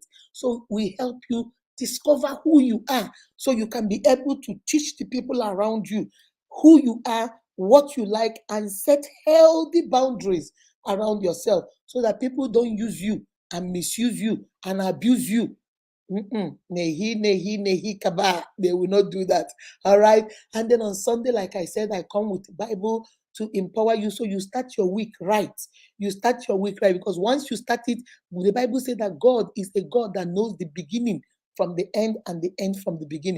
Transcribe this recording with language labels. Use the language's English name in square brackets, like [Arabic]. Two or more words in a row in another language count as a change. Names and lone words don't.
[English] So we help you discover who you are so you can be able to teach the people around you who you are, what you like, and set healthy boundaries around yourself so that people don't use you and misuse you and abuse you. Nehi, nehi, nehi, kaba. They will not do that. All right. And then on Sunday, like I said, I come with the Bible to empower you. So you start your week right. You start your week right. Because once you start it, the Bible says that God is a God that knows the beginning from the end and the end from the beginning.